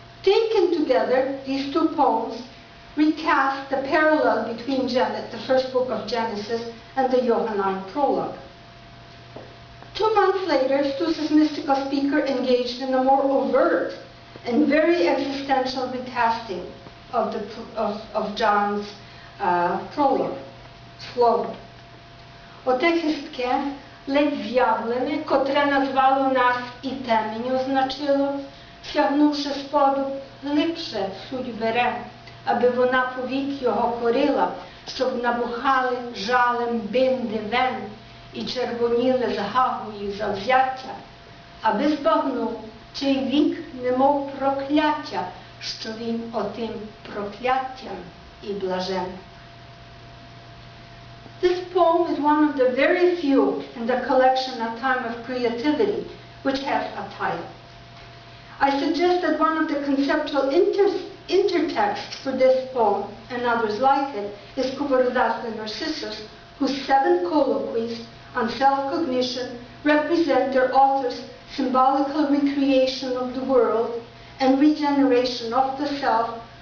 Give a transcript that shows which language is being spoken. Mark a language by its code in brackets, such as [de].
[en] Taken together, these two poems recast the parallel between the first book of Genesis and the Johannine prologue. 2 months later, Stus's mystical speaker engaged in a more overt and very existential recasting of John's prologue, слово. [uk] Оте хистке, ледь з'явлене, котре назвало нас і темінь означило, сягнувши споду, глибше суть бере, аби вона повік його корила, щоб набухали жалем бинди вен і червоніли з гагою завзяття, аби збагнув, чий вік немов прокляття, що він отим прокляттям і блажен. [en] This poem is one of the very few in the collection A Time of Creativity which has a title. I suggest that one of the conceptual intertexts for this poem, and others like it, is Kuvarudas the Narcissus, whose 7 colloquies on self-cognition represent their author's symbolical recreation of the world and regeneration of the self